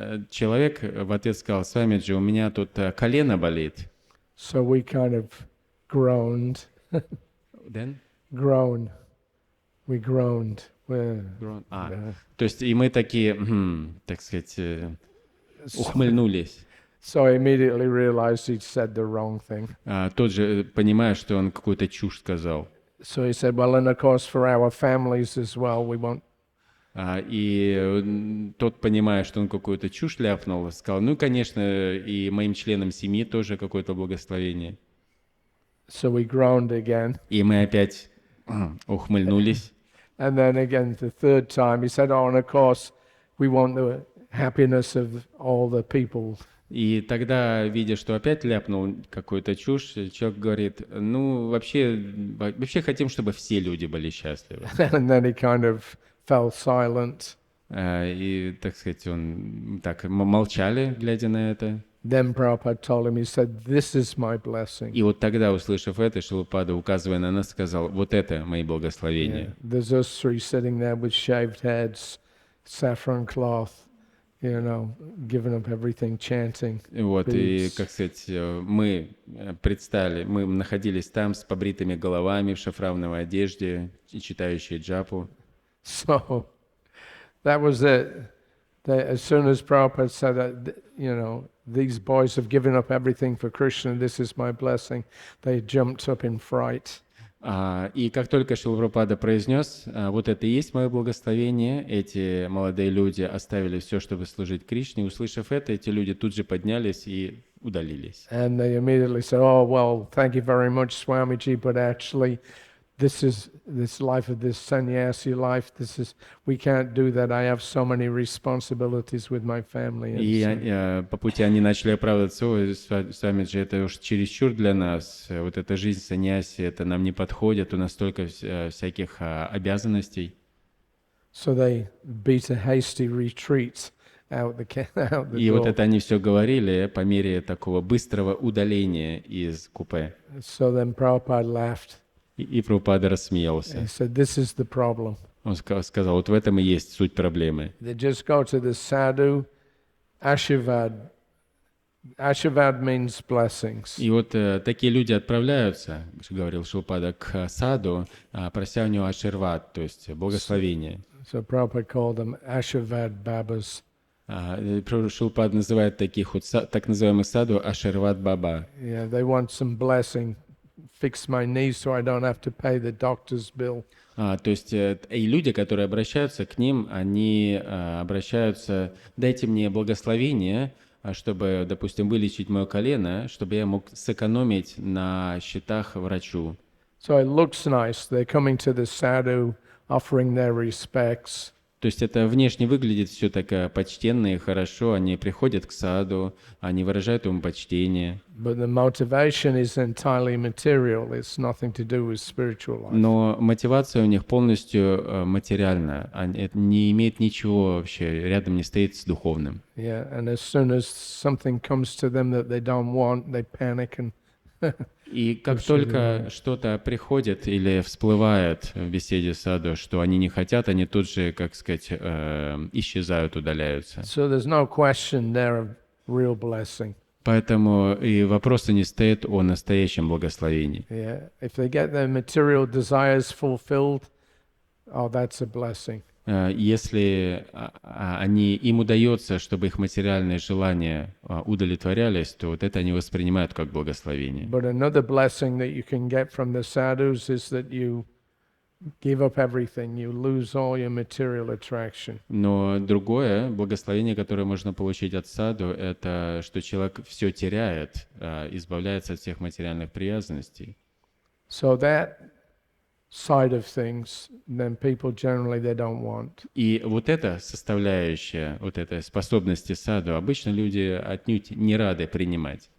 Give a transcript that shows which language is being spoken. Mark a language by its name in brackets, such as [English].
[Russian] Человек в ответ сказал: «Свамиджи, у меня тут колено болит». [English] So we kind of groaned. Then? Groan. We groaned. [Russian] То есть и мы такие, так сказать, ухмыльнулись. [English] So I immediately realized he'd said the wrong thing. [Russian] Тот же, понимая, что он какую-то чушь сказал. [English] So he said, well, and of course for our families as well, we won't. [Russian] И тот, понимая, что он какую-то чушь ляпнул, сказал: ну, конечно, и моим членам семьи тоже какое-то благословение. [English] So we groaned again. [Russian] И мы опять ухмыльнулись. [English] And then again, the third time, he said, oh, and of course, we want the happiness of all the people. [Russian] И тогда, видя, что опять ляпнул какую-то чушь, человек говорит: ну, вообще хотим, чтобы все люди были счастливы. [English] And then he kind of fell silent. [Russian] И, так сказать, он так молчали, глядя на это. [English] Then Prabhupada told him, he said, this is my blessing. [Russian] И вот тогда, услышав это, Шрила Прабхупада, указывая на нас, сказал: вот это мои благословения. [English] There's us three sitting there with shaved heads, saffron cloth, giving up everything, chanting. [Russian] Вот, и, как сказать, мы предстали, мы находились там с побритыми головами в шафрановой одежде, читающие джапу. [English] So that was it. As soon as Prabhupada said that, these boys have given up everything for Krishna, this is my blessing, they jumped up in fright. [Russian] И как только Шрила Прабхупада произнес: вот это и есть мое благословение, эти молодые люди оставили все, чтобы служить Кришне. Услышав это, эти люди тут же поднялись и удалились. [English] And they immediately said, oh, well, thank you very much, Swamiji, but actually, this life of this sannyasi life, we can't do that. I have so many responsibilities with my family. [Russian] И по пути они начали оправдываться: ой, Свамиджи, это уж чересчур для нас, вот эта жизнь саньяси, это нам не подходит, у нас столько всяких обязанностей. [English] So they beat a hasty retreat out the [Russian] И [English] door. [Russian] вот это они все говорили по мере такого быстрого удаления из купе. [English] So then Prabhupada laughed. [Russian] И Прабхупада рассмеялся. [English] He said, this is the problem. [Russian] Он сказал: вот в этом и есть суть проблемы. [English] They just go to the sadhu, ashirvad. Ashirvad means blessings. [Russian] И вот такие люди отправляются, говорил Шрила Прабхупада, к саду, прося у него аширвад, то есть благословение. [English] So Prabhupada called them ashirvad babas. [Russian] Шрила Прабхупада называет таких вот так называемых саду аширвад баба. [English] Yeah, they want some blessing. Fix my knee so I don't have to pay the doctor's bill. [Russian] То есть и люди, которые обращаются к ним, они обращаются: дайте мне благословение, чтобы, допустим, вылечить мое колено, чтобы я мог сэкономить на счетах врачу. [English] So it looks nice. They're coming to the sadhu, offering their respects. [Russian] То есть это внешне выглядит все так почтенно и хорошо. Они приходят к саду, они выражают ему почтение. [English] But the motivation is entirely material. It's nothing to do with spiritual life. [Russian] Но мотивация у них полностью материальна. Это не имеет ничего вообще, рядом не стоит с духовным. [English] Yeah, and as soon as something comes to them that they don't want, they panic and [Russian] И как только что-то приходит или всплывает в беседе саду, что они не хотят, они тут же, как сказать, исчезают, удаляются. [English] so there's no question there of real blessing. [Russian] Поэтому и вопроса не стоит о настоящем благословении. [English] Yeah, if they get their material desires fulfilled, oh, that's a blessing. [Russian] Если им удается, чтобы их материальные желания удовлетворялись, то вот это они воспринимают как благословение. [English] But another blessing that you can get from the sadhus is that you give up everything, you lose all your material attraction. [Russian] Но другое благословение, которое можно получить от саду, это что человек все теряет, избавляется от всех материальных привязанностей. [English] So that side of things, then people generally they don't want. [Russian] И вот эта составляющая, вот этой способности саду, обычно люди отнюдь не рады принимать.